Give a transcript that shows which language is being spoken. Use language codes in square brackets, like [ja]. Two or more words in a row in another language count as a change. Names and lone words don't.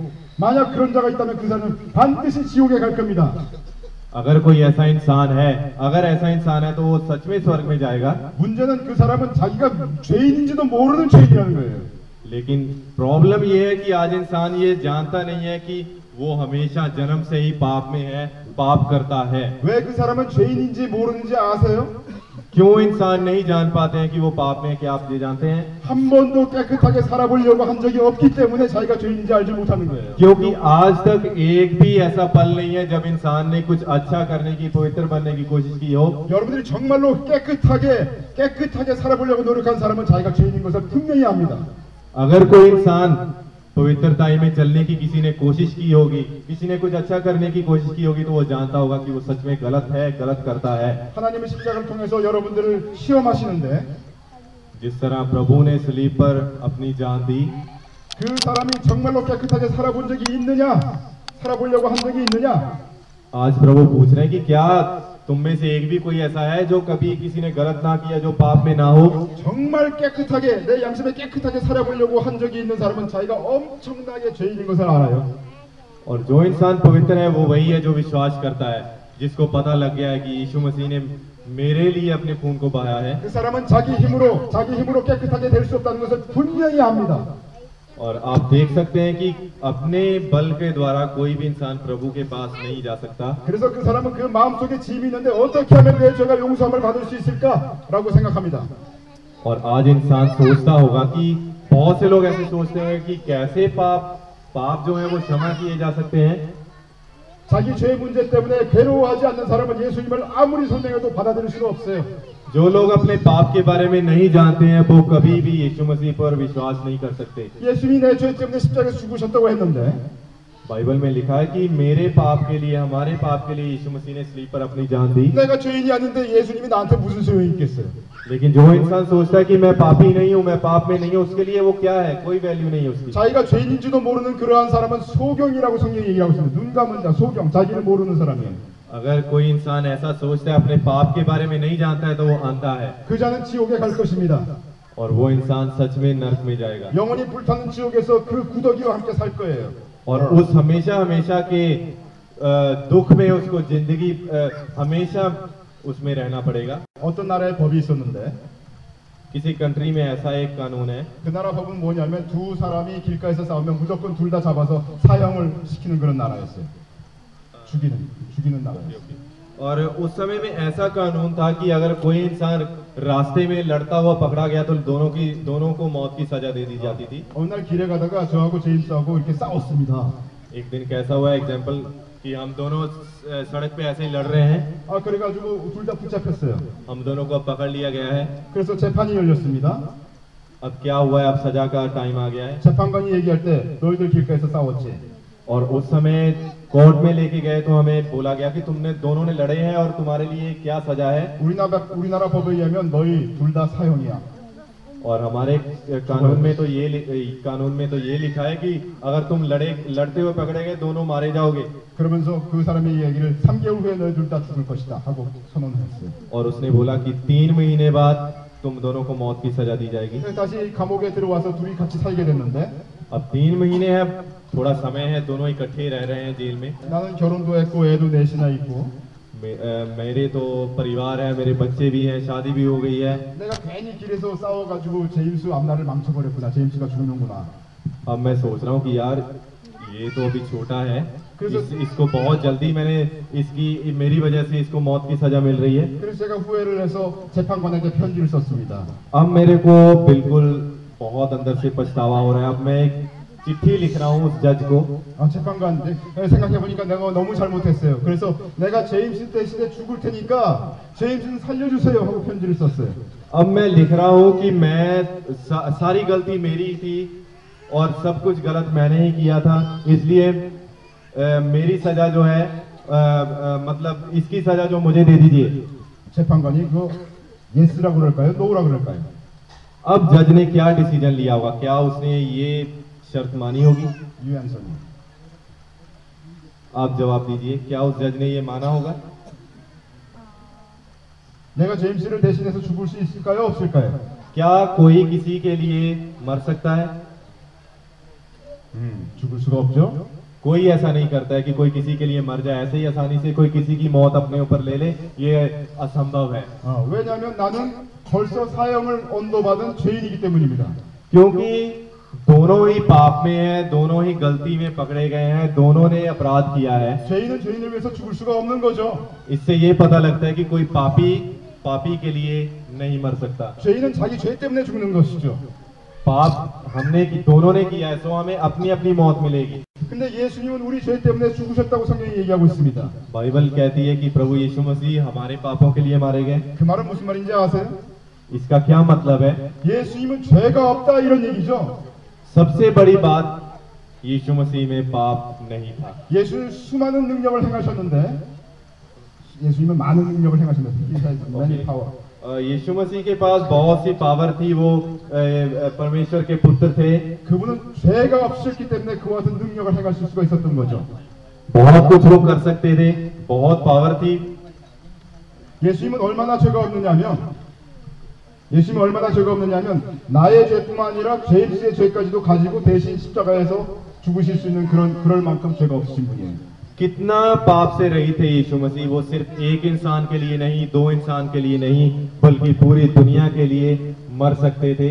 [ko] 만약 그런 자가 있다면 그 사람은 반드시 지옥에 갈 겁니다. [hi] अगर कोई ऐसा इंसान है, अगर ऐसा इंसान है तो वो सच में स्वर्ग में जाएगा। [ko] 문제는 그 사람은 자기가 죄인인지도 모르는 죄인이라는 거예요. [hi] लेकिन प्रॉब्लम ये है कि आज इंसान ये जानता नहीं है कि वो हमेशा जन्म से ही पाप में है, पाप करता है। [ko] 왜 그 사람은 죄인인지 모르는지 아세요? [hi] क्यों इंसान नहीं जान पाते हैं कि वो पाप में है? क्या आप ये जानते हैं? [ko] 한 번도 깨끗하게 살아보려고 한 적이 없기 때문에 자기가 죄인인지 알지 못하는 거예요. [hi] क्योंकि आज तक एक भी ऐसा पल नहीं है जब इंसान ने कुछ अच्छा करने की, पवित्र बनने की कोशिश की हो। [ko] 여러분들이 정말로 깨끗하게 살아보려고 노력한 사람은 자기가 죄인인 것을 분명히 압니다. [hi] अगर कोई इंसान पवित्रता में चलने की किसी ने कोशिश की होगी, किसी ने कुछ अच्छा करने की कोशिश की होगी, तो वो जानता होगा कि वो सच में गलत है, गलत करता है। [ko] 하나님의 십자가를 통해서 여러분들을 시험하시는데 [hi] जिस तरह प्रभु ने सलीब पर अपनी जान दी, [ko] 그 사람이 정말로 깨끗하게 살아본 적이 있느냐, 살아보려고 한 적이 있느냐, [hi] आज प्रभु पूछ रहे हैं कि क्या तुम में से एक भी कोई ऐसा है जो कभी किसी ने गलत ना किया, जो पाप में ना हो। [ko] 정말 깨끗하게 내 양심에 깨끗하게 살아보려고 한 적이 있는 사람은 자기가 엄청나게 죄인인 것을 알아요. [hi] और जो इंसान पवित्र है वो वही है जो विश्वास करता है, जिसको पता लग गया है कि यीशु मसीह ने मेरे लिए अपने खून को बहाया है। [ko] 그 사람은 자기 힘으로 깨끗하게 될 수 없다는 것을 분명히 압니다. [hi] और आप देख सकते हैं कि अपने बल के द्वारा कोई भी इंसान प्रभु के पास नहीं जा सकता। [ko] 그래서 그 사람은 그 마음속에 짐이 있는데 어떻게 하면 내 죄가 용서함을 받을 수 있을까라고 생각합니다. [hi] और आज इंसान सोचता होगा कि बहुत से लोग ऐसे सोचते हैं कि कैसे पाप जो है वो क्षमा किए जा सकते हैं। [ko] 자기 죄 문제 때문에 괴로워하지 않는 사람은 예수님을 아무리 설명해도 받아들일 수가 없어요. [hi] जो लोग अपने पाप के बारे में नहीं जानते हैं वो कभी भी यीशु मसीह पर विश्वास नहीं कर सकते। [ko] 예수님이 내 죄 때문에 십자가에서 죽으셨다고 했는데 [hi] बाइबल में लिखा है कि मेरे पाप के लिए, हमारे पाप के लिए यीशु मसीह ने सलीब पर अपनी जान दी। [ko] 내가 죄인이 아닌데 예수님이 나한테 무슨 소용이 있겠어요? [hi] लेकिन जो इंसान सोचता है कि मैं पापी नहीं हूँ, मैं पाप में नहीं हूँ, उसके लिए वो क्या है? कोई वैल्यू नहीं है उसकी। [ko] 자기가 죄인인지도 모르는 그러한 사람은 소경이라고 성경이 얘기하고 있습니다. 눈 감은 자, 소경, 자기를 모르는 사람이에요. [hi] अगर कोई इंसान ऐसा सोचता है, अपने पाप के बारे में नहीं जानता है, तो वो अंधा है [ko] 그 자는 지옥에 갈 것입니다. [hi] और वो इंसान सच में नरक में जाएगा [ko] 영원히 불타는 지옥에서 그 구더기와 함께 살 거예요. [hi] और उस हमेशा के दुख में उसको जिंदगी हमेशा उसमें रहना पड़ेगा। [ko] 어떤 나라에 법이 있었는데 [hi] किसी कंट्री में ऐसा एक कानून है, [ko] 그 나라 법은 뭐냐면 두 사람이 길가에서 싸우면 무조건 둘 다 잡아서 사형을 시키는 그런 나라였어요. 죽이는 나라였어요. [hi] और उस समय में ऐसा कानून था कि अगर कोई इंसान रास्ते में लड़ता हुआ पकड़ा गया तो दोनों को मौत की सजा दे दी जाती थी। [ko] 어느 날 길에 가다가 저하고 제임스하고 이렇게 싸웠습니다. [hi] एक दिन कैसा हुआ एग्जाम्पल कि हम दोनों सड़क पे ऐसे ही लड़ रहे हैं, [ko] 그래가지고 둘 다 붙잡혔어요. [hi] हम दोनों को अब पकड़ लिया गया है। [ko] 그래서 재판이 열렸습니다. [hi] अब क्या हुआ है? अब सजा का टाइम आ गया है। [ko] 재판관이 얘기할 때 너희들 길가에서 싸웠지. [hi] और उस समय कोर्ट में लेके गए तो हमें बोला गया कि तुमने दोनों ने लड़े हैं और तुम्हारे लिए क्या सजा है। [ko] 우리나라 법에 의하면 너희 둘 다 사형이야. [hi] और हमारे कानून में तो ये लिखा है कि अगर तुम लड़ते हुए पकड़े गए दोनों मारे जाओगे। [ko] 그러면서 그 사람의 이야기를 3개월 후에 너희 둘 다 죽을 것이다 하고 선언을 했어요. [hi] और उसने बोला कि 3 महीने बाद तुम दोनों को मौत की सजा दी जाएगी। [ko] 다시 감옥에 들어와서 둘이 같이 살게 됐는데 [hi] अब 3 महीने है, थोड़ा समय है, दोनों इकट्ठे रह रहे हैं जेल में। [ko] 나는 결혼도 했고 애도 넷이나 있고 [hi] मेरे तो परिवार है, मेरे बच्चे भी हैं, शादी भी हो गई है। [ko] 내가 괜히 길에서 싸워가지고 제임스 앞날을 망쳐버렸구나. 제임스가 죽는구나. [hi] अब मैं सोच रहा हूँ कि यार ये तो अभी छोटा है, इसको बहुत जल्दी मेरी वजह से इसको मौत की सजा मिल रही है। [ko] 그래서 제가 후회를 해서 재판관에게 편지를 썼습니다. [hi] अब मेरे को बिल्कुल बहुत अंदर से पछतावा हो रहा है। अब मैं एक चिट्ठी लिख रहा हूँ उस जज को। [ko] 재판관 생각해보니까 내가 너무 잘못했어요. 그래서 내가 제임스 대신에 죽을 테니까 제임스는 살려주세요 하고 편지를 썼어요. [hi] अब मैं लिख रहा हूँ कि सारी गलती मेरी थी और सब कुछ गलत मैंने ही किया था, इसलिए मेरी सजा जो है मतलब इसकी सजा जो मुझे दे दीजिए। [ko] 재판관이 그거 예스라고 그럴까요? 노라고 그럴까요? [hi] अब जज ने क्या डिसीजन लिया होगा? क्या उसने ये शर्त मानी होगी? [ko] 유한선이 [hi] आप जवाब दीजिए, क्या उस जज ने ये माना होगा? [ko] 내가 제임스를 대신해서 죽을 수 있을까요? 없을까요? [hi] क्या कोई किसी के लिए मर सकता है? [ko] 죽을 수가 없죠. [hi] कोई ऐसा नहीं करता है कि कोई किसी के लिए मर जाए, ऐसे ही आसानी से कोई किसी की मौत अपने ऊपर ले ले, ये असंभव है। [ko] 왜냐하면 나는 벌써 사형을 언도받은 죄인이기 때문입니다. [hi] क्योंकि दोनों ही पाप में है, दोनों ही गलती में पकड़े गए हैं, दोनों ने अपराध किया है। [ko] 죄인은 죄인을 위해서 죽을 수가 없는 거죠. [hi] इससे ये पता लगता है कि कोई पापी के लिए नहीं मर सकता। [ko] 죄인은 자기 죄 때문에 죽는 것이죠. [hi] पाप दोनों ने किया है, तो हमें अपनी अपनी मौत मिलेगी। [ko] 근데 예수님은 우리 죄 때문에 죽으셨다고 성경이 얘기하고 있습니다. [hi] बाइबल कहती है कि प्रभु यीशु मसीह हमारे पापों के लिए मारे गए। [ko] 그 말은 무슨 말인지 아세요? [hi] इसका क्या मतलब है? [ko] 예수님은 죄가 없다 이런 얘기죠. [hi] सबसे बड़ी बात यीशु मसीह में पाप नहीं था। [ko] 예수는 수많은 능력을 행하셨는데 예수님은 많은 능력을 행하셨는데 [en] He has many power. [hi] यीशु मसीह के पास बहुत सी पावर थी, वो परमेश्वर के पुत्र थे। [ko] 그분은 죄가 없으셨기 때문에 그와 같은 능력을 행하실 수가 있었던 거죠. [hi] बहुत कुछ वो कर सकते थे, बहुत पावर थी। [ko] 예수님은 얼마나 죄가 없느냐면 예수님은 얼마나 죄가 없느냐면 나의 죄뿐만 아니라 제임스의 죄까지도 가지고 대신 십자가에서 죽으실 수 있는 그럴 만큼 죄가 없으신 분이에요. [hi] कितना पाप से रहित थे यीशु मसीह। वो सिर्फ एक इंसान के लिए नहीं, दो इंसान के लिए नहीं, बल्कि पूरी दुनिया के लिए मर सकते थे।